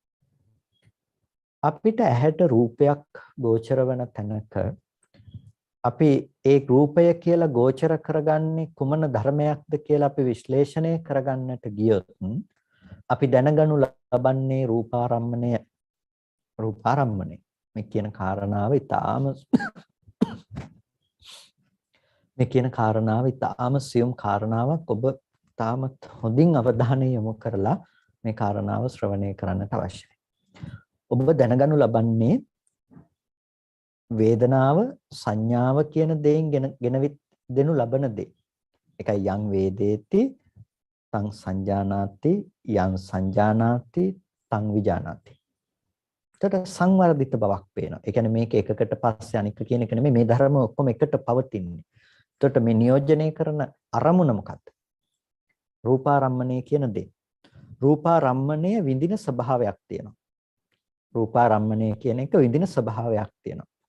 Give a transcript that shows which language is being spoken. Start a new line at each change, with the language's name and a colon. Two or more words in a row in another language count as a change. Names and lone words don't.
Sinhala: අපිට ඇහැට රූපයක් ගෝචර වන තැනක අපි ඒ රූපය කියලා ගෝචර කරගන්නේ කුමන ධර්මයක්ද කියලා අපි විශ්ලේෂණය කරගන්නට ගියොත් අපි දැනගනු ලබන්නේ රූපාරම්මණය මේ කියන කාරණාව ඊටාම සියුම් කාරණාවක්. ඔබ තාමත් හොඳින් අවධානය යොමු කරලා මේ කාරණාව ශ්‍රවණය කරන්නට අවශ්‍යයි. ඔබ දැනගනු ලබන්නේ වේදනාව සංඥාව කියන දෙයින් ගෙනවිත් දෙනු ලබන දේ.
Pali: ඒකයි යං වේදේති තං සංජානාති යං සංජානාති තං විජානාති.
Sinhala: එතකොට සංවර්ධිත බවක් පේනවා. ඒ කියන්නේ මේක එකකට පස්සේ අනික කියන එක නෙමෙයි, මේ ධර්ම ඔක්කොම එකට පවතින්නේ. එතකොට මේ නියෝජනය කරන අරමුණ මොකක්ද? රූපාරම්මණය කියන දේ. රූපාරම්මණය විඳින ස්වභාවයක් තියෙනවා. රූපාරම්මණය කියන එක විඳින ස්වභාවයක් තියෙනවා.